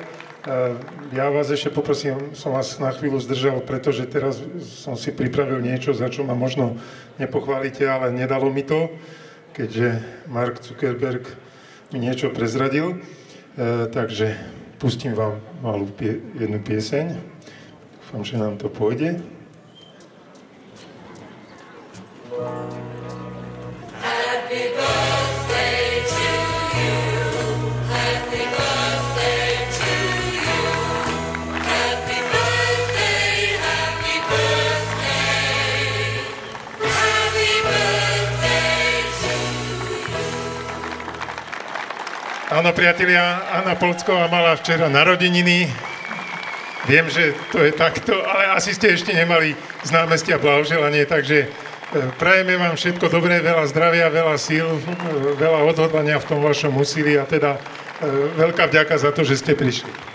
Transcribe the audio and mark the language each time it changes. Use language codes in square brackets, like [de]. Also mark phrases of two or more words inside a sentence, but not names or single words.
[sk] Ja vás ešte poprosím, som vás na chvíľu zdržal, pretože teraz som si pripravil niečo, za čo ma možno nepochválite, ale nedalo mi to, keďže Mark Zuckerberg mi niečo prezradil. Takže pustím vám malú jednu pieseň. Dúfam, že nám to pôjde. [en] Happy birthday to you. Happy birthday to you. Happy birthday, happy birthday. Happy birthday to you. [sk] Áno, priatelia, Anna Polsková mala včera narodeniny. Viem, že to je takto, ale asi ste ešte nemali z námestia blahoželanie, takže prajeme vám všetko dobré, veľa zdravia, veľa síl, veľa odhodlania v tom vašom úsilí a teda veľká vďaka za to, že ste prišli.